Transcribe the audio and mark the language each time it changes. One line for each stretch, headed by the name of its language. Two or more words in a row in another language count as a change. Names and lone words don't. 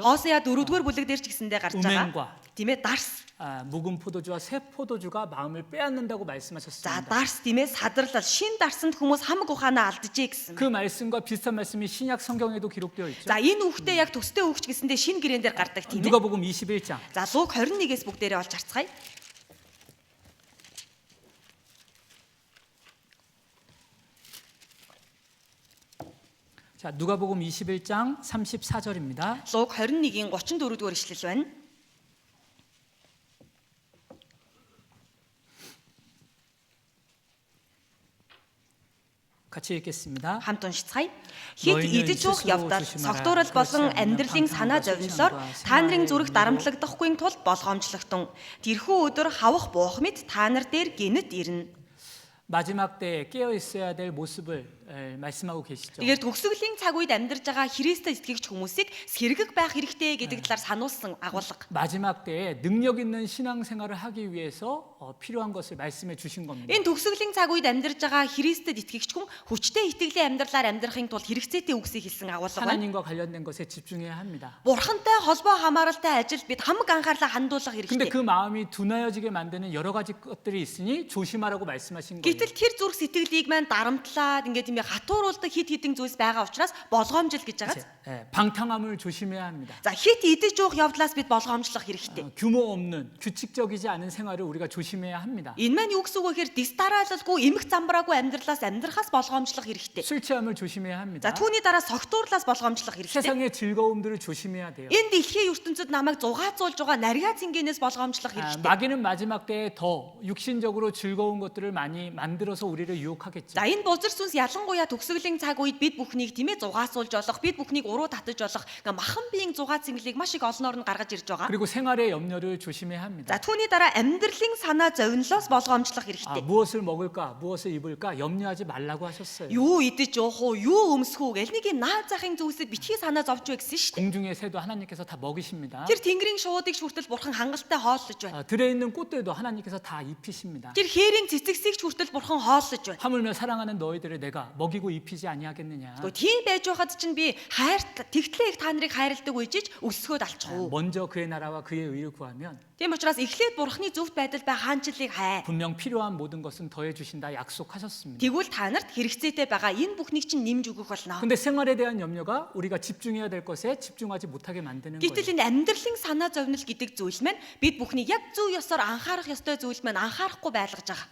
Mongolian: Хосея 4-р бүлэг дээр ч гэсэндээ гарч
Korean: 음행과
Mongolian: байгаа. Тийм ээ, дарс.
Korean: 묵은 포도주와 새 포도주가 마음을 빼앗는다고
Mongolian: За
Korean: 말씀하셨습니다.
Mongolian: дарс тийм ээ, садарлал, шин дарсанд хүмүүс хамаг ухаанаа алдажээ гэсэн.
Korean: 그 말씀과 비슷한 말씀이 신약 성경에도 기록되어 있죠.
Mongolian: За энэ үгтэй яг төстэй үгч гэсэндээ шин гэрээн дээр гардаг тийм ээ.
Korean: 누가복음 21장.
Mongolian: За Луг 21-ээс бүгдээрээ олж харцгаая.
Korean: 자, 누가복음 21장 34절입니다.
Mongolian: Луг 21-ийн 34-р ишлэл байна.
Korean: 같이 읽겠습니다.
Mongolian: Хамт уншицгаая. Хэд идэж уух явдал согтуурал болон амьдралын санаа зовнилоор та нарын зүрх дарамтлагдахгүй тулд болгоомжлогтун. Тэрхүү өдөр хавах буух мэд та нар дээр гинэт ирнэ.
Korean: 마지막 때에 깨어 있어야 될 모습을 말씀하고 계시죠.
Mongolian: Тэгээд төгсгөлийн цаг үед амьдарч байгаа Христэд итгэгч хүмүүсийг сэргэг байх хэрэгтэй гэдэг талаар сануулсан агуулга.
Korean: 마지막 때에 능력 있는 신앙생활을 하기 위해서 필요한 것을 말씀해 주신 겁니다.
Mongolian: Энэ төгсгөлийн цаг үед амьдарч байгаа Христэд итгэгч хүн хүчтэй итгэлийн амьдралаар амьдрахын тулд хэрэгцээтэй үгсийг хэлсэн агуулга байна.
Korean: 하나님과 관련된 것에 집중해야 합니다.
Mongolian: Бурхантай холбоо хамааралтай ажилд бид хамаг анхаарлаа хандуулах
Korean: 근데
Mongolian: хэрэгтэй.
Korean: 그 마음이 둔하여지게 만드는 여러 가지 것들이 있으니 조심하라고 말씀하신 거예요.
Mongolian: Гэтэл тэр зүрх сэтгэлийг маань дарамтлаад ингээд тийм хатууруулдаг хит хитэн зүйлс байгаа учраас болгоомжл гэж байгаа.
Korean: 방탕함을 조심해야 합니다.
Mongolian: За хит идэж уух явдлаас бид болгоомжлох хэрэгтэй.
Korean: 규모 없는 규칙적이지 않은 생활을 우리가 조심해야 합니다.
Mongolian: Энэ маань юу гэсэн үг вэ гэхээр дистаралгүй эмх замбраагүй амьдралаас амьдрахаас болгоомжлох хэрэгтэй.
Korean: 술 취함을 조심해야 합니다.
Mongolian: За түүний дараа согтуурлаас болгоомжлох хэрэгтэй.
Korean: 세상의 즐거움들을 조심해야 돼요.
Mongolian: Энэ дэлхийн ертөнцид намайг зугаацуулж байгаа нарийн цэнгэнээс болгоомжлох хэрэгтэй.
Korean: 마귀는 마지막 때에 더 육신적으로 즐거운 것들을 많이 만들어서 우리를 유혹하겠죠.
Mongolian: За энэ бузар сүнс ялангуяа төгсгөлийн цаг үед бид бүхнийг тийм ээ зугаацуулж болох, бид бүхнийг уруу татаж болох ингээ махан биеийн зугаа цэнгэлийг маш их олноор нь гаргаж ирж байгаа.
Korean: 그리고 생활의 염려를 조심해야 합니다.
Mongolian: За түүний дараа амьдралын санаа зовнилоос болгоомжлох хэрэгтэй.
Korean: 무엇을 먹을까, 무엇을 입을까 염려하지 말라고 하셨어요.
Mongolian: Юу идэж уух уу, юу өмсөх үү гэл нэг юм наад захын зүйлсэд битгий санаа зовж вэ гэсэн шүү дээ.
Korean: 공중의 새도 하나님께서 다 먹이십니다.
Mongolian: Тэр тэнгэрийн шуудыг хүртэл бурхан хангалттай хооллож байна.
Korean: 들에 있는 꽃들도 하나님께서 다 입히십니다.
Mongolian: Тэр хээрийн цэцэгсийг хүртэл бурхан хооллож байна.
Korean: 하물며 사랑하는 너희들을 내가 먹이고 입히지 아니하겠느냐.
Mongolian: Гэхдээ тийм байж байхад чинь би хайр тэгтлээ их та нарыг хайрладаг үежиж өсгөөд алчих уу.
Korean: 먼저 그의 나라와 그의 의를 구하면
Mongolian: Тийм учраас эхлээд бурхны зөвхт байдал ба хаанчлалыг хай.
Korean: 분명 필요한 모든 것은 더해 주신다 약속하셨습니다.
Mongolian: Тэгвэл та нарт хэрэгцээтэй байгаа энэ бүхнийг чинь нэмж өгөх болно.
Korean: 근데 생활에 대한 염려가 우리가 집중해야 될 것에 집중하지 못하게 만드는 거예요.
Mongolian: Гэтэл энэ амьдралын санаа зовнил гэдэг зүйл маань бид бүхнийг яг зөв ёсоор анхаарах ёстой зүйл маань анхаарахгүй байлгаж байгаа.